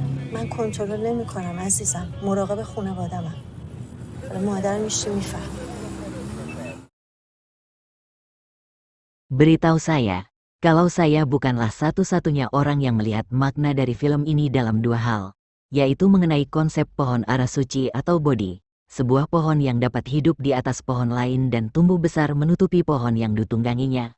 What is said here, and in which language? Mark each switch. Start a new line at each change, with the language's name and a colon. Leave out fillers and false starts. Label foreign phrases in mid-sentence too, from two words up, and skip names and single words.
Persian: من کنترل نمی‌کنم عزیزم. مراقب خانواده‌ام. حالا مادرم میشی میفهم.
Indonesian: Beritahu saya, kalau saya bukanlah satu-satunya orang yang melihat makna dari film ini dalam dua hal, yaitu mengenai konsep pohon ara suci atau bodhi, sebuah pohon yang dapat hidup di atas pohon lain dan tumbuh besar menutupi pohon yang ditungganginya.